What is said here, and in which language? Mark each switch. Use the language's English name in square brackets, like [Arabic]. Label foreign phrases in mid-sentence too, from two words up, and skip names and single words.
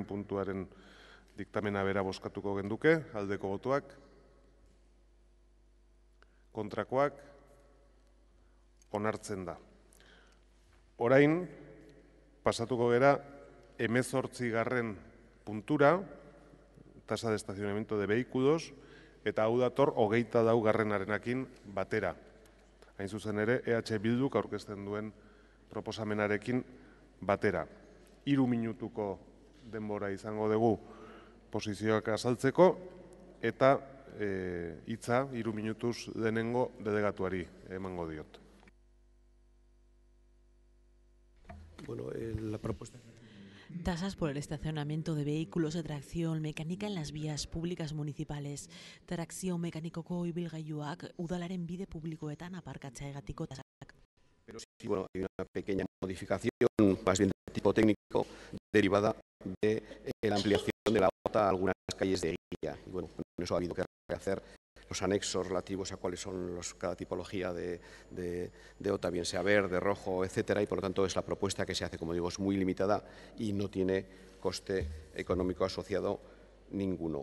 [Basque] puntuaren diktamena bera bozkatuko genduke, aldeko botoak, kontrakoak, onartzen da. Orain, pasatuko gera 18. [Spanish] puntura, tasa de estacionamiento de vehículos, [Basque] eta hau dator 24. batera. Hain zuzen ere, EH Bilduk aurkezten duen proposamenarekin batera. 3 minutuko denbora izango dugu posizioak azaltzeko, eta hitza 3 minutuz denengo delegatuari emango diot. [Spanish] Bueno, la propuesta... Tasas por el estacionamiento de vehículos de tracción mecánica en las vías públicas municipales. [Basque] Trakzio mekanikoko ibilgailuak udalaren bide publikoetan aparkatzeagatiko tasak. [Spanish] Pero sí, bueno, hay una pequeña modificación, más bien de tipo técnico, derivada de la ampliación de la OTA a algunas calles de guía. Y bueno, con eso ha habido que rehacer los anexos relativos a cuáles son cada tipología de OTA, bien sea verde, rojo, etcétera, y por lo tanto es la propuesta que se hace, como digo, es muy limitada y no tiene coste económico asociado ninguno.